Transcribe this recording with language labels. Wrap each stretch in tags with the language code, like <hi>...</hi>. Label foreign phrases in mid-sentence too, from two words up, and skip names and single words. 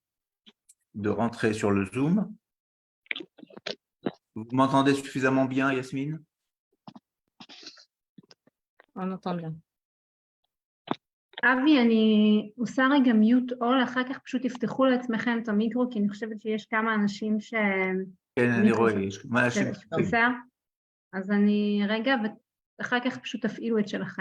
<fr>de rentrer sur le Zoom. Vous m'entendez suffisamment bien, Yasmine? On entend bien.</fr> <he>אבי, אני עושה רגע</he> <en>mute all,</en> <he>אחר כך פשוט תפתחו לעצמכם את המיקרו, כי אני חושבת שיש כמה אנשים כן, אני רואה, יש מלא אנשים שצריכים. בסדר? אז אני רגע, ואחר כך פשוט תפעילו את שלכם.</he>